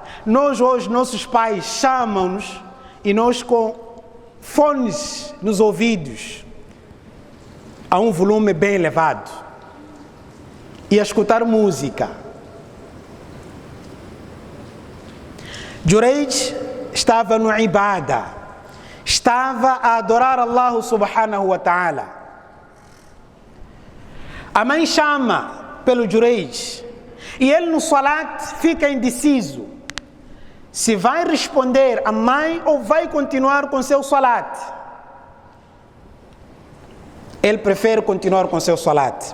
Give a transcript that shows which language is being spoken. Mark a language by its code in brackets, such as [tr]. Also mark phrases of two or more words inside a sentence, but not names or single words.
[pt] Nós hoje, nossos pais chamam-nos e nós com fones nos ouvidos, a um volume bem elevado, e a escutar música. Jureid estava no ibada, estava a adorar [ar] الله سبحانه وتعالى. [pt] A mãe chama pelo Jureid e ele no salat fica indeciso se vai responder a mãe ou vai continuar com seu salat. Ele prefere continuar com seu salat.